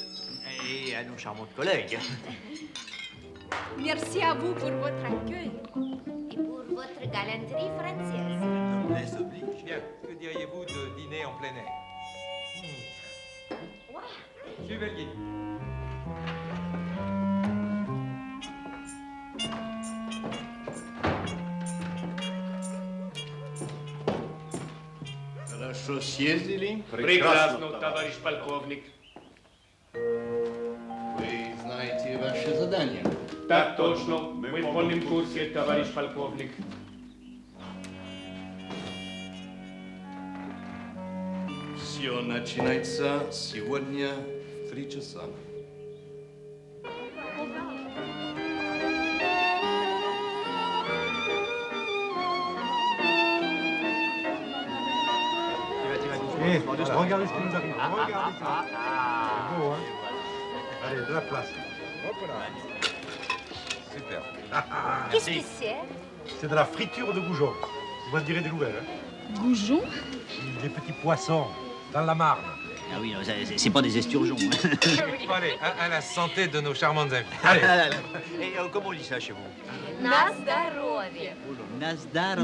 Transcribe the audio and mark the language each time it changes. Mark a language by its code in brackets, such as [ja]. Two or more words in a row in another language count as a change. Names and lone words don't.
[fr] Et à nos charmantes collègues. Merci à vous pour votre accueil. Et pour votre galanterie française. Noblesse oblige. Bien, que diriez-vous de dîner en plein air? Suivez le guide. [ru] Хорошо съездили? Прекрасно, товарищ полковник. Вы знаете ваше задание? Так точно. Мы в полном курсе, товарищ полковник. Все начинается сегодня в 3 часа. [fr] Regardez ce qui nous arrive. Regardez ça. C'est beau, hein? Allez, de la place. Hop là. Super. Qu'est-ce que c'est? C'est de la friture de goujon. Vous m'en direz des nouvelles, hein? Goujon? Des petits poissons dans la Marne. Ah oui, non, c'est pas des esturgeons. Hein. Bon, allez, à la santé de nos charmantes amies. Allez. Et comment on dit ça chez vous? [ru] На здоровье. Nasdar.